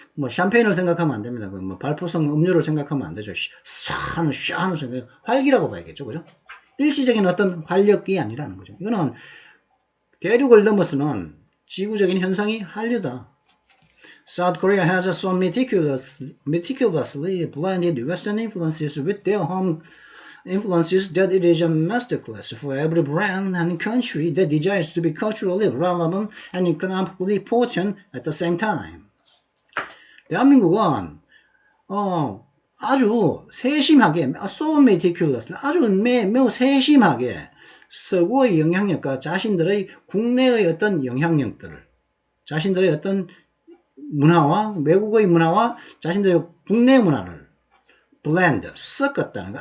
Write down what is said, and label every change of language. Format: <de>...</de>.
<ko>샴페인을 생각하면 안 됩니다. 발포성 음료를 생각하면 안 되죠. 샤하는 활기라고 봐야겠죠. 그죠? 일시적인 어떤 활력이 아니라는 거죠. 이거는 대륙을 넘어서는 지구적인 현상이 한류다.</ko> <en>South Korea has so meticulously blended Western influences with their home influences that it is a masterclass for every brand and country that desires to be culturally relevant and economically potent at the same time.</en> <ko>대한민국은 아주 세심하게,</ko> <en>so meticulous,</en> <ko>아주 매우 세심하게 서구의 영향력과 자신들의 국내의 어떤 영향력들을, 자신들의 어떤 문화와 외국의 문화와 자신들의 국내 문화를 블렌드, 섞었다는 거.</ko>